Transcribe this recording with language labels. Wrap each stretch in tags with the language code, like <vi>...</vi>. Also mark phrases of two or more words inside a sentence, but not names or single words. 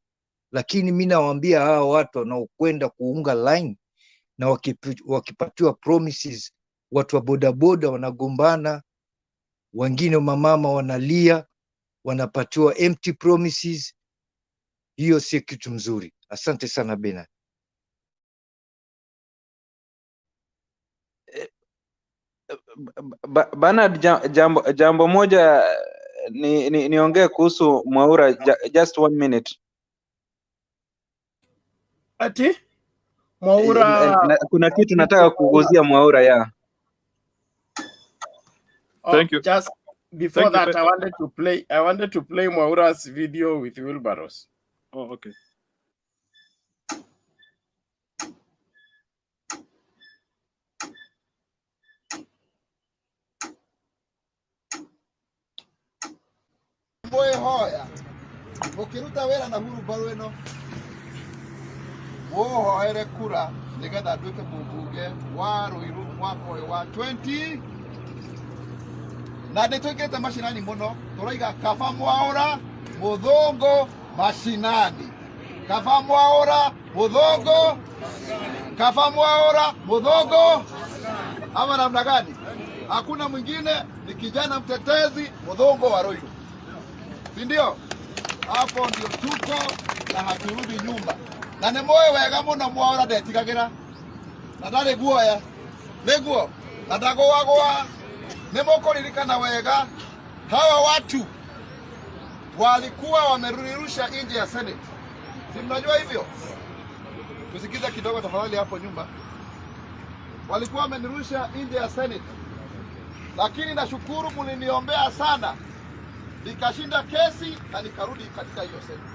<sw>Lakini mi nawaambia hawa watu wanaokwenda kuunga line na wakipatiwa promises, watu wa bodaboda wanagombana, wengine mamama wanalia, wanapatiwa</sw> <en>empty promises.</en> <sw>Hiyo si kitu mzuri. Asante sana Bena. Bernard, jambo moja niongee kuhusu Mwaura,</sw> <en>just 1 minute.</en> <sw>Ati Mwaura, kuna kitu nataka kuguzia Mwaura ya.</sw> <en>Thank you. Just before that, I wanted to play Mwaura's video with wheelbarrows. Oh, okay.</en> <ki>Mboe hoya ukiruta wera na huru baro ino wohoere kura nigetha nduike mũmbunge wa Ruiru mwaka wa 20 na nĩtũingĩte mashinani mũno, tũraiga kaba Mwaura mũthũngũ mashinani, kaba Mwaura mũthũngũ, kaba Mwaura mũthũngũ.</ki> <sw>Ama namna gani? Hakuna mwingine, ni kijana mtetezi mũthũngũ wa Ruiru, si ndio? Hapo ndio tuko na haturudi nyuma,</sw> <ki>na nĩ moyo wega mũno Mwaura ndetigagĩra na ndarĩ guoya nĩguo na ndagũagũa. Nĩmũkũririkana wega</ki> <sw>hawa watu walikuwa wamerusha nje ya Senate, si mnajua hivyo? Tusikiza kidogo tafadhali hapo nyuma. Walikuwa wamenirusha nje ya Senate, lakini nashukuru mliniombea sana, nikashinda kesi na nikarudi katika hiyo Senate.</sw>